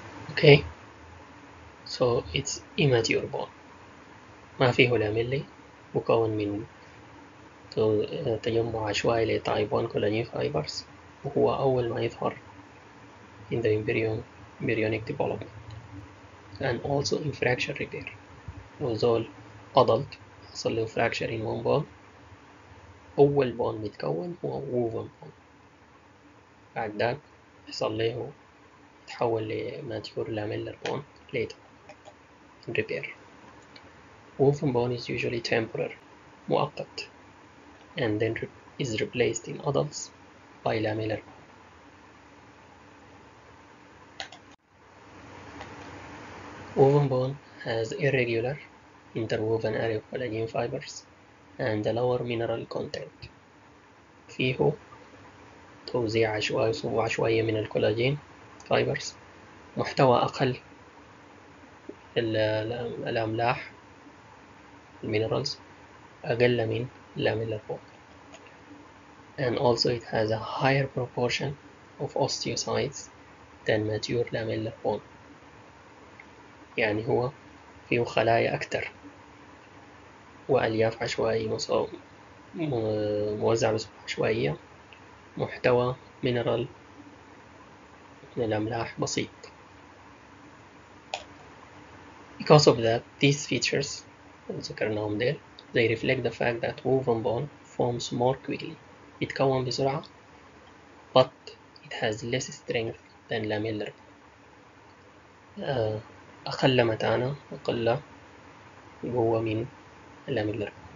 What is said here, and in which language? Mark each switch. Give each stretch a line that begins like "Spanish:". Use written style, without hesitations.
English: Okay, so it's immature bone, ما فيه lamellae,
Arabic: مكون من تجمع عشوائي لتايب
English: 1 collagen fibers,
Arabic: وهو أول ما يظهر
English: in the embryonic development and also in fracture repair.
Arabic: وزول adult حصل له fracture in one bone, أول بون متكون هو woven bone, بعد ذاك يحصل له يتحول لماتيور lamellar bone later in repair.
English: Woven bone is usually temporary, مؤقت, and then is replaced in adults by lamellar bone. Woven bone has irregular interwoven array of collagen fibers and a lower mineral content.
Arabic: فيه توزيع عشوائي من
English: الكولاجين فايبرز,
Arabic: محتوى أقل الأملاح المينرالز أقل من
English: lamellar bone, and also it has a higher proportion of osteocytes than mature lamellar bone.
Arabic: يعني هو فيه خلايا أكتر وألياف عشوائية موزعة بصورة عشوائية, محتوى مينرال من الأملاح بسيط.
English: Because of that, these features
Arabic: ذكرناهم ديل,
English: they reflect the fact that woven bone forms more quickly,
Arabic: يتكون بسرعة,
English: but it has less strength than lamellar bone,
Arabic: أقل متانة, أقل قوة من
English: lamellar bone.